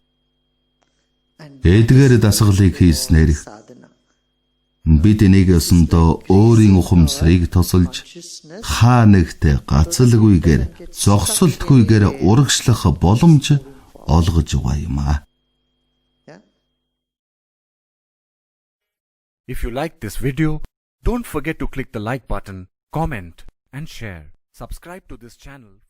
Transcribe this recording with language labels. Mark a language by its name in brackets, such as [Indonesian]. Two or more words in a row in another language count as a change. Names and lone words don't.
[Mongolian] Эдгээр дасгалыг хийснээр бид энийг өсөндөө өөрийн ухамсарыг тосолж хаа нэгтээ гацалгүйгээр зогсолтгүйгээр урагшлах боломж олгож байгаа юм аа. [English] If you like this video, don't forget to click the like button, comment and share. Subscribe to this channel.